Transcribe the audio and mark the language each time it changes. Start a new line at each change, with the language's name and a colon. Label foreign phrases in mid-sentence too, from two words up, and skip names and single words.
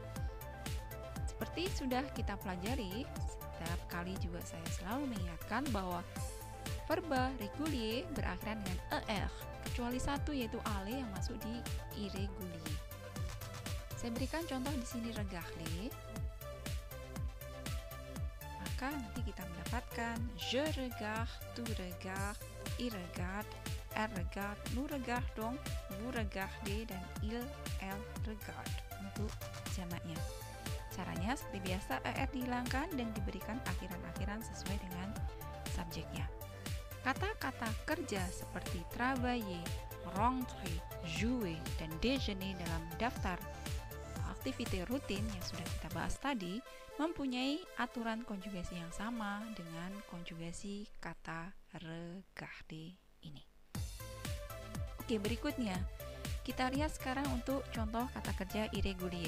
Indonesian: Seperti sudah kita pelajari, setiap kali juga saya selalu mengingatkan bahwa verba régulier berakhiran dengan er, kecuali satu yaitu ale yang masuk di irrégulier. Saya berikan contoh di sini regarder. Maka nanti kita mendapatkan
French: je regarde, tu regardes, il regarde, elle regarde, nous regardons, vous regardez,
Indonesian: dan
French: il, elle regarde
Indonesian: untuk jamaknya. Caranya seperti biasa, er dihilangkan dan diberikan akhiran-akhiran sesuai dengan subjeknya. Kata-kata kerja seperti
French: travailler, rentrer, jouer,
Indonesian: dan déjeuner dalam daftar aktiviti rutin yang sudah kita bahas tadi mempunyai aturan konjugasi yang sama dengan konjugasi kata regarder ini. Oke, berikutnya kita lihat sekarang untuk contoh kata kerja irrégulier.